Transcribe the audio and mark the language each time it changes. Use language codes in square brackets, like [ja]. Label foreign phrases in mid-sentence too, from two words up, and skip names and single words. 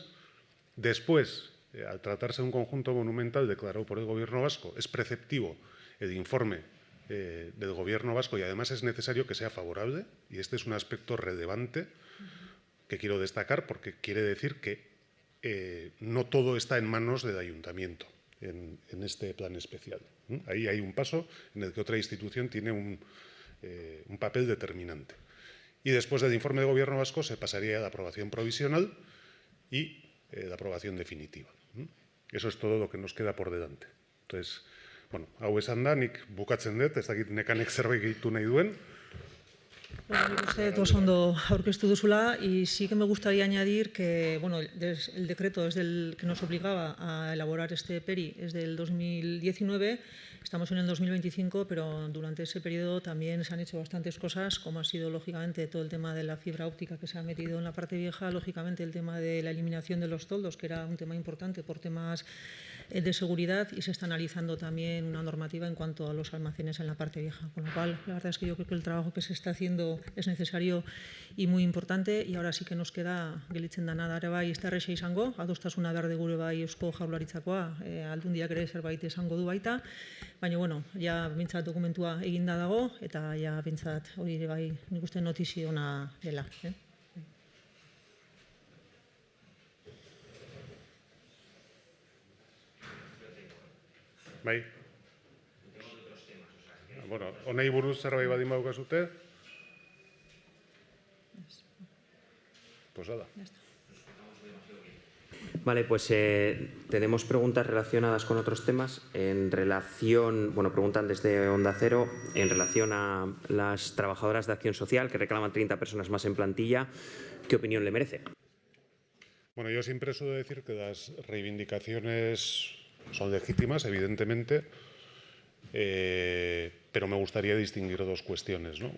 [es] Después, al tratarse de un conjunto monumental declarado por el Gobierno vasco, es preceptivo el informe del Gobierno vasco y además es necesario que sea favorable, y este es un aspecto relevante que quiero destacar porque quiere decir que no todo está en manos del Ayuntamiento en este plan especial. Ahí hay un paso en el que otra institución tiene un papel determinante. Y después del informe del Gobierno vasco se pasaría a la aprobación provisional y la aprobación definitiva. Eso es todo lo que nos queda por delante. Entonces, [eu] bueno, hau esan da, nik bukatzen dut, ez dakit nekanek zerbait gehitu nahi duen. Bueno, nik uste dut oso ondo aurkeztu duzula, [es] y sí que me gustaría añadir que bueno, el decreto es del que nos obligaba a elaborar este PERI es del 2019, estamos en el 2025, pero durante ese periodo también se han hecho bastantes cosas, como ha sido lógicamente todo el tema de la fibra óptica que se ha metido en la parte vieja, lógicamente el tema de la eliminación de los toldos, que era un tema importante por temas de seguridad, y se está analizando también una normativa en cuanto a los almacenes en la parte vieja. Con lo cual, la verdad es que yo creo que el trabajo que se está haciendo es necesario y muy importante, y ahora sí que nos queda [eu] gelditzen dana da ere bai ez da erresa izango, adostasuna behar dugu ere bai Eusko Jaurlaritzakoa, Aldundiak ere zerbait esango du baita, baina bueno, ja bintzat dokumentua eginda dago, eta ja bintzat hori ere bai nik uste notizio ona dela. Bai. Bueno, honei buruz zerbait badin badukazute, pues hala. [es] Vale, pues tenemos preguntas relacionadas con otros temas. En relación, bueno, preguntan desde Onda Cero, en relación a las trabajadoras de Acción Social que reclaman 30 personas más en plantilla, ¿qué opinión le merece? Bueno, yo siempre suelo decir que las reivindicaciones son legítimas, evidentemente, pero me gustaría distinguir dos cuestiones, ¿no?